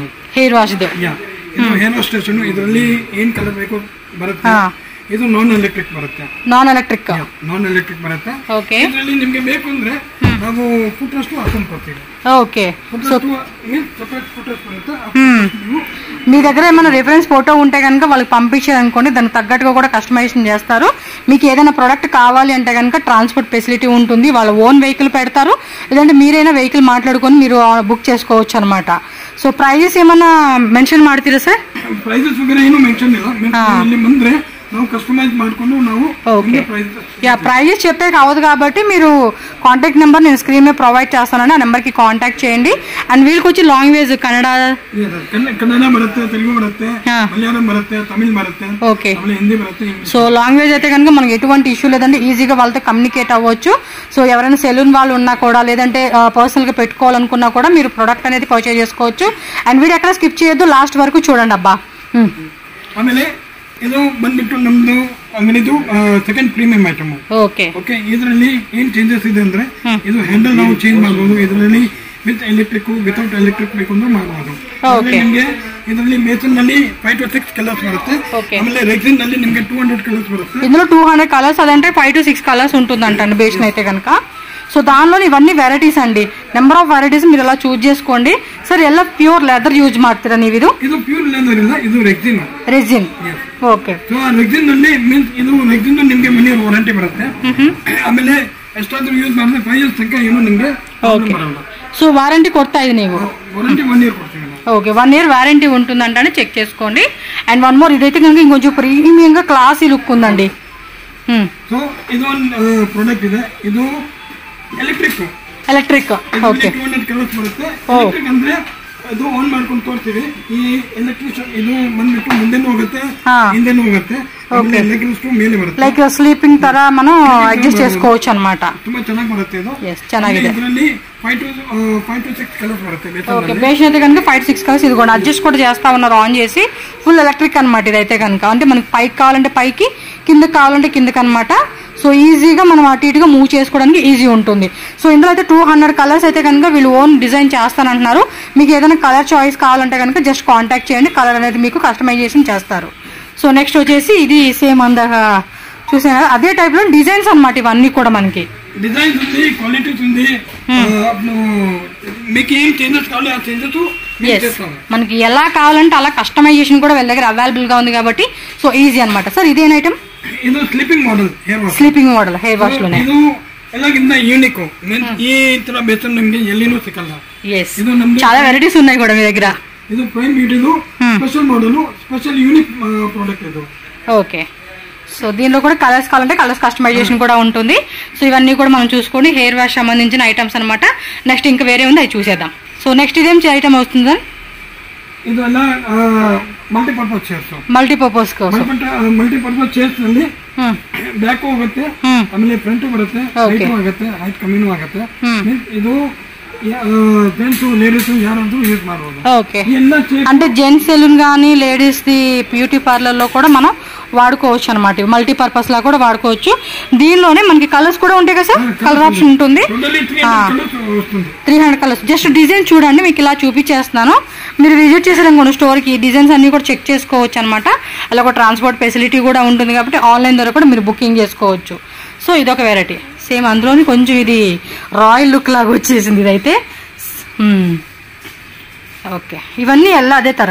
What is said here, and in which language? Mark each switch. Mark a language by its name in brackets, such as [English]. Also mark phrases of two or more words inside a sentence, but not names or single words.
[Kannada] ಹೇರ್ ವಾಶ್ದು? ಇದು ಹೇರ್ ವಾಶ್ ಸ್ಟೇಷನ್. ಇದರಲ್ಲಿ ಏನ್ ಕಲರ್ ಬೇಕು ಬರುತ್ತೆ. ಇದು ನಾನ್ ಎಲೆಕ್ಟ್ರಿಕ್ ಬರುತ್ತೆ. ನಾನ್ ಎಲೆಕ್ಟ್ರಿಕ್ ಬರುತ್ತೆ. ಓಕೆ, ಇದರಲ್ಲಿ ನಿಮ್ಗೆ ಬೇಕು ಅಂದ್ರೆ ನಾವು ಫುಟ್ರೆಸ್ಟ್ ಹಾಕೊಂಡು ಕೊಡ್ತೀವಿ. [Telugu] ఓకే, [Kannada] ಸಪರೇಟ್ ಫುಟ್ರೆಸ್ಟ್ ಬರುತ್ತೆ. [Telugu] మీ దగ్గర ఏమైనా రిఫరెన్స్ ఫోటో ఉంటే కనుక వాళ్ళకి పంపించారు అనుకోండి, దానికి తగ్గట్టుగా కూడా కస్టమైజేషన్ చేస్తారు. మీకు ఏదైనా ప్రోడక్ట్ కావాలి అంటే కనుక ట్రాన్స్పోర్ట్ ఫెసిలిటీ ఉంటుంది. వాళ్ళ ఓన్ వెహికల్ పెడతారు, లేదంటే మీరైనా వెహికల్ మాట్లాడుకొని మీరు బుక్ చేసుకోవచ్చు అనమాట. సో ప్రైజెస్ ఏమైనా [Kannada] ಮೆನ್ಷನ್ ಮಾಡ್ತೀರಾ ಸರ್? ಪ್ರೈಸಸ್ ವಗೇರೆ ಏನು ಮೆನ್ಷನ್ ಇಲ್ಲ. ಇಲ್ಲಿ ಬಂದ್ರೆ ನಾವು ಕಸ್ಟಮೈಸ್ ಮಾಡ್ಕೊಂಡು ನಾವು [Telugu] ఓకే యా ప్రైజెస్ చెప్పాక అవదు కాబట్టి మీరు కాంటాక్ట్ నెంబర్ నేను స్క్రీన్ మీద ప్రొవైడ్ చేస్తానండి ఆ నెంబర్కి కాంటాక్ట్ చేయండి అండ్ వీళ్ళకి వచ్చి లాంగ్వేజ్ కన్నడ [Kannada] ಬರುತ್ತೆ ತೆಲುಗು ಬರುತ್ತೆ ಮಲಯಾಳಂ ಬರುತ್ತೆ ತಮಿಳ್ ಬರುತ್ತೆ [Telugu] ఓకే [Kannada] ಹಿಂದಿ ಬರುತ್ತೆ [Telugu] సో లాంగ్వేజ్ అయితే కనుక మనకి ఎటువంటి ఇష్యూ లేదంటే ఈజీగా వాళ్ళతో కమ్యూనికేట్ అవ్వచ్చు సో ఎవరైనా సెలూన్ వాళ్ళు ఉన్నా కూడా లేదంటే పర్సనల్గా పెట్టుకోవాలనుకున్నా కూడా మీరు ప్రొడక్ట్ అనేది పర్చేజ్ చేసుకోవచ్చు అండ్ వీడు ఎక్కడ స్కిప్ చేయొద్దు లాస్ట్ వరకు చూడండి అబ్బా [Kannada] ಆಮೇಲೆ ಇದು ಬಂದ್ಬಿಟ್ಟು ನಮ್ದು ಅಂಗಡಿದು ಸೆಕೆಂಡ್ ಪ್ರೀಮಿಯಂ ಐಟಮ್ ಓಕೆ ಓಕೆ ಇದರಲ್ಲಿ ಏನ್ ಚೇಂಜಸ್ ಇದೆ ಅಂದ್ರೆ ಇದು ಹ್ಯಾಂಡಲ್ ನಾವು ಚೇಂಜ್ ಮಾಡಬಹುದು ಇದರಲ್ಲಿ ವಿತ್ ಎಲೆಕ್ಟ್ರಿಕ್ ವಿತೌಟ್ ಎಲೆಕ್ಟ್ರಿಕ್ ಬೇಕು ಅಂದ್ರೆ ಮಾಡಬಹುದು ನಿಮ್ಗೆ ಇದರಲ್ಲಿ ಮೇಸನ್ ನಲ್ಲಿ 5 to 6 ಕಲರ್ಸ್ ಬರುತ್ತೆ ಆಮೇಲೆ ರೆಕ್ಸಿನ್ ನಲ್ಲಿ ನಿಮ್ಗೆ 200 ಕಲರ್ಸ್ ಬರುತ್ತೆ ఇందులో 200 కలర్స్ అదంటే 5 to 6 కలర్స్ ఉంటుందంట బేషన్ అయితే కనుక సో దానిలో ఇవన్నీ వెరైటీస్ అండి నెంబర్ ఆఫ్ వెరైటీస్ మీరు ఎలా చూస్ చేసుకోండి సార్ ಎಲ್ಲ ಪ್ಯೂರ್ ಲೆದರ್ ಯೂಸ್ ಮಾಡ್ತೀರಾ ನೀವು ಇದು ಪ್ಯೂರ್ ಲೆದರ್ ಇಲ್ಲ ಇದು ರೆಕ್ಸಿನ್ ಓಕೆ ಸೊ ರೆಕ್ಸಿನ್ ನಲ್ಲಿ ಮೀನ್ಸ್ ಇದು ರೆಕ್ಸಿನ್ ನಿಮಗೆ 1 year ವಾರಂಟಿ ಬರುತ್ತೆ ಆಮೇಲೆ ಎಷ್ಟಾದ್ರೂ ಯೂಸ್ ಮಾಡಿದ್ರೆ 5 years ತನಕ ಏನು ನಿಮಗೆ ಪ್ರಾಬ್ಲಮ್ ಬರಲ್ಲ [Telugu] సో వారంటీ కొడతా ఇది ನೀವು [Kannada] ವಾರಂಟಿ 1 year ಕೊಡ್ತೀವಿ [Telugu] ఓకే 1 year వారంటీ ఉంటుందంటే చెక్ చేసుకోండి అండ్ వన్ మోర్ ఇదైతే కనుక ఇంకొంచెం ప్రీమియం గా క్లాసీ లుక్ ఉందండి సో ఇది ప్రొడక్ట్ [Kannada] ಇದೆ ಇದು ಎಲೆಕ್ಟ್ರಿಕ್ ಓಕೆ 200 ಕಲರ್ಸ್ ಬರುತ್ತೆ ಎಲೆಕ್ಟ್ರಿಕ್ ಅಂದ್ರೆ ಅದು ಆನ್ ಮಾಡ್ಕೊಂಡು ತೋರಿಸ್ತೀವಿ ಈ ಎಲೆಕ್ಟ್ರಿಕ್ ಇದು ಬಂದ್ಬಿಟ್ಟು ಮುಂದೆನೂ ಹೋಗುತ್ತೆ ಹಿಂದೆನೂ ಹೋಗುತ್ತೆ ಎಲೆಕ್ಟ್ರಿಕ್ ಮೇಲೆ ಬರುತ್ತೆ ಲೈಕ್ ಸ್ಲೀಪಿಂಗ್ ತರ [Telugu] మనం అడ్జస్ట్ చేసుకోవచ్చు అన్నమాట [Kannada] ತುಂಬಾ ಚೆನ್ನಾಗಿ ಬರುತ್ತೆ ಇದು ಚೆನ್ನಾಗಿದೆ ಇದರಲ್ಲಿ 5 to 6 ಕಲರ್ಸ್ ಬರುತ್ತೆ [Telugu] ఓకే బేస్ అయితే కనుక 5 to 6 కలర్స్ ఇది కూడా అడ్జస్ట్ కూడా చేస్తా ఉన్నారు ఆన్ చేసి ఫుల్ ఎలక్ట్రిక్ అన్నమాట ఇదైతే కనుక అంటే మనకి పైకి కావాలంటే పైకి కిందకి కావాలంటే కిందకి అన్నమాట సో ఈజీగా మనం అటు ఇటుగా మూవ్ చేసుకోవడానికి ఈజీ ఉంటుంది సో ఇందులో అయితే 200 కలర్స్ అయితే కనుక వీళ్ళు ఓన్ డిజైన్ చేస్తానంటున్నారు మీకు ఏదైనా కలర్ చాయిస్ కావాలంటే కనుక జస్ట్ కాంటాక్ట్ చేయండి కలర్ అనేది మీకు కస్టమైజేషన్ చేస్తారు సో నెక్స్ట్ వచ్చేసి ఇది సేమ్ అందాక చూసాను అదే టైప్ లో డిజైన్స్ అన్నమాట ఇవన్నీ కూడా మనకి డిజైన్స్ ఉంది క్వాలిటీస్ ఉంది మీకు ఏం చేంజెస్ కావాలి ఆ చేంజెస్ మనకి ఎలా కావాలంటే అలా కస్టమైజేషన్ కూడా వీళ్ళ దగ్గర అవైలబుల్ గా ఉంది కాబట్టి సో ఈజీ అన్నమాట సార్ ఇదేం ఐటమ్ [Kannada] ಇದು ಸ್ಲೀಪಿಂಗ್ ಮಾಡೆಲ್ [Telugu] హేర్ వాష్ లోనే [Kannada] ಇದು ಎಲ್ಲಕ್ಕಿಂತ యూనిక్ ఈ ತರ ಬೇಸನ್ ನಿಮಗೆ ಎಲ್ಲಿನೂ ಸಿಗಲ್ಲ ಇದು ನಮಗೆ [Telugu] చాలా వెరైటీస్ ఉన్నాయి కూడా మీ దగ్గర [Kannada] ಇದು ಪ್ರೈಮ್ ಬ್ಯೂಟಿದು [Telugu] స్పెషల్ మోడల్ స్పెషల్ యూనిక్ ప్రొడక్ట్ ఇది ఓకే సో దీనిలో కూడా కలర్స్ కావాలంటే కలర్స్ కస్టమైజేషన్ కూడా ఉంటుంది సో ఇవన్నీ కూడా మనం చూసుకోండి హెయిర్ వాష్ సంబంధించిన ఐటమ్స్ అన్నమాట నెక్స్ట్ ఇంకా వేరే ఉంది అది చూసేద్దాం సో నెక్స్ట్ ఇదేం ఐటమ్ అవుతుంది [Kannada] ಇದೆಲ್ಲ ಮಲ್ಟಿಪರ್ಪಸ್ ಚೇರ್ಸ್ ಮಲ್ಟಿಪರ್ಪಸ್ ಚೇರ್ಸ್ ನಲ್ಲಿ ಬ್ಯಾಕ್ ಹೋಗುತ್ತೆ ಆಮೇಲೆ ಫ್ರಂಟ್ ಬರುತ್ತೆ ಹೈಟ್ ಆಗುತ್ತೆ ಹೈಟ್ ಕಮ್ಮಿನೂ ಆಗುತ್ತೆ ಇದು ಜೆಂಟ್ಸ್ ಲೇಡೀಸ್ ಯಾರಂದರೂ ಯೂಸ್ ಮಾಡಬಹುದು [Telugu] ఓకే అంటే జెంట్స్ సెలూన్ గానీ లేడీస్ ది బ్యూటీ పార్లర్ లో కూడా మనం వాడుకోవచ్చు అన్నమాట మల్టీపర్పస్ లా కూడా వాడుకోవచ్చు దీనిలోనే మనకి కలర్స్ కూడా ఉంటాయి కదా సార్ కలర్ ఆప్షన్ ఉంటుంది 300 కలర్స్ జస్ట్ డిజైన్ చూడండి మీకు ఇలా చూపించేస్తున్నాను మీరు విజిట్ చేసారనుకోండి స్టోర్ కి డిజైన్స్ అన్ని కూడా చెక్ చేసుకోవచ్చు అన్నమాట అలా ఒక ట్రాన్స్పోర్ట్ ఫెసిలిటీ కూడా ఉంటుంది కాబట్టి ఆన్లైన్ ద్వారా కూడా మీరు బుకింగ్ చేసుకోవచ్చు సో ఇదొక వెరైటీ సేమ్ అందులోని కొంచెం ఇది రాయల్ లుక్ లాగా వచ్చేసింది ఇదైతే ఓకే ఇవన్నీ ఎలా అదే తర